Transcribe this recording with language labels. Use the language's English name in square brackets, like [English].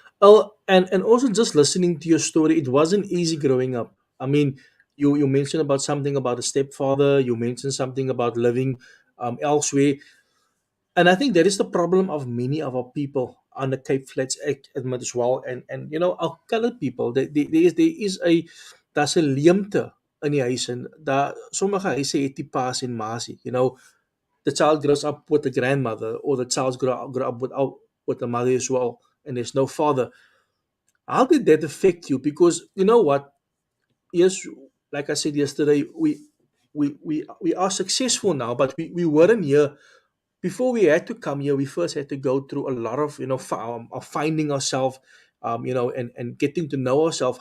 [English] Oh, and also just listening to your story, it wasn't easy growing up. I mean, you mentioned about something about a stepfather. You mentioned something about living elsewhere. And I think that is the problem of many of our people on the Cape Flats admit as well. And our colored people, there is a [Afrikaans] daar's 'n leemte in die huis en daar sommige huise het die pa's en ma's nie. [English] The child grows up with a grandmother or the child grow up with a mother as well and there's no father. How did that affect you? Because you know what? Yes, like I said yesterday, we are successful now, but we weren't here before we had to come here. We first had to go through a lot of of finding ourselves, and getting to know ourselves.